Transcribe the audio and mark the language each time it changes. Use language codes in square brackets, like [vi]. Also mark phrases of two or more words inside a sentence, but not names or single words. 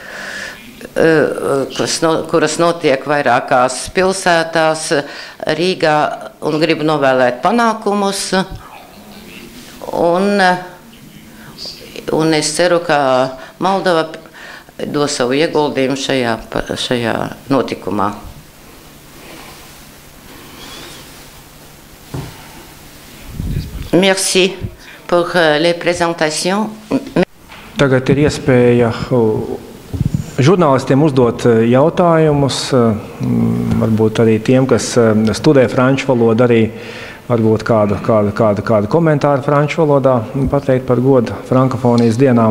[lv] kuras notiek vairākās pilsētās Rīgā, un gribu novēlēt panākumus, un es ceru, ka Moldova dos savu ieguldījumu šajā notikumā. [fr] Merci pour les présentations. [lv] Tagad ir iespēja žurnālistiem uzdot jautājumus, varbūt arī tiem, kas studē franču valodu, arī varbūt kādu komentāru franču valodā pateikt par godu Frankofonijas dienām.